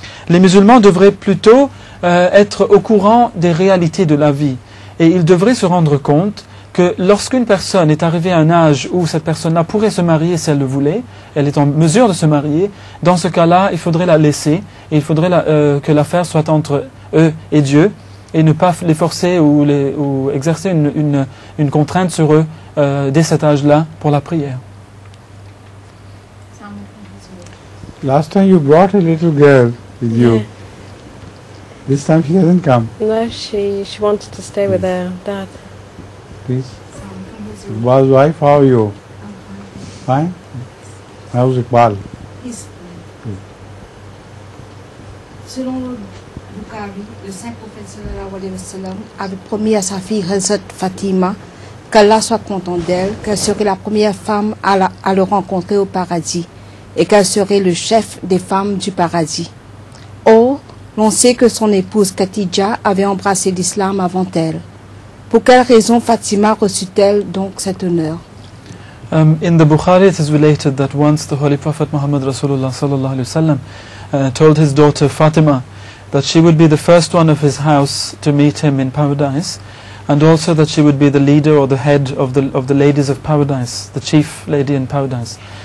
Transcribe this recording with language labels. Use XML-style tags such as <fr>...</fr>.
<fr>Les musulmans devraient plutôt être au courant des réalités de la vie, et ils devraient se rendre compte que lorsqu'une personne est arrivée à un âge où cette personne-là pourrait se marier si elle le voulait, elle est en mesure de se marier, dans ce cas-là, il faudrait la laisser, et il faudrait que l'affaire soit entre eux et Dieu, et ne pas les forcer ou exercer une contrainte sur eux dès cet âge-là pour la prière.</fr> <en>Last time you brought a little girl with you. This time she hasn't come. No, she wanted to stay with her dad. Please. Wife, how are you? Fine? How's Iqbal?</en> <fr>Selon le Bukhari, le saint prophète sallallahu alayhi wa sallam avait promis à sa fille Hazrat Fatima qu'Allah soit content d'elle, qu'elle serait la première femme à le rencontrer au paradis et qu'elle serait le chef des femmes du paradis. Or, l'on sait que son épouse Khadija avait embrassé l'islam avant elle. Pour quelle raison Fatima reçut-elle donc cet honneur?</fr> <en>In the Bukhari it is related that once the Holy Prophet Muhammad Rasulullah sallallahu alayhi wa told his daughter Fatima that she would be the first one of his house to meet him in paradise, and also that she would be the leader or the head of the ladies of paradise, the chief lady in paradise.</en>